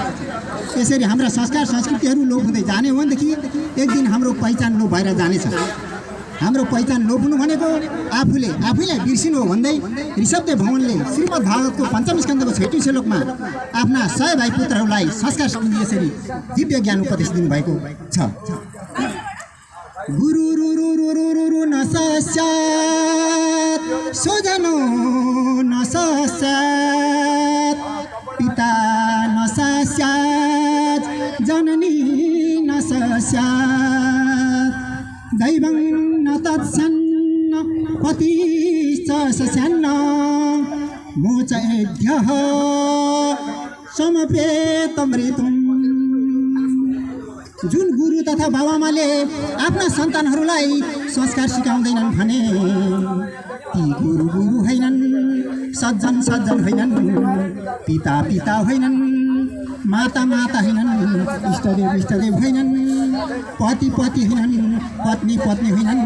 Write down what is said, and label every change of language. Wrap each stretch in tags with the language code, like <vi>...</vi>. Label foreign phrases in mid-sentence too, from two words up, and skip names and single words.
<ne>यसरी हाम्रा संस्कार संस्कृतिहरू लोप हुँदै जाने हो भनेदेखि एक दिन हाम्रो पहिचान लोप भएर जानेछ। हाम्रो पहिचान लोप हुनु भनेको आफूलाई बिर्सिनु हो भन्दै ऋषभदेव भगवानले श्रीमद् भागवतको 5म स्कन्धको 6औं श्लोकमा आफ्ना 100 भाइ पुत्रहरूलाई संस्कार सम्बन्धी यसरी दिव्य ज्ञान उपदेश दिनुभएको छ।</ne> <sa>गुरु न सस्यात् स्वजनो न सस्यात् पिता न सस्यात् जननी न सस्यात् दैवं न तत्सन्न पतिश्च सस्यान्न मोचयेद्यः समपेतमृतम्।</sa> <ne>जुन गुरु तथा बाबाआमाले आफ्ना सन्तानहरूलाई संस्कार सिकाउँदैनन् भने ती गुरु होइनन्, सज्जन होइनन्, पिता होइनन्, माता होइनन्, इष्टदेव होइनन्, पति होइनन्, पत्नी होइनन्।</ne>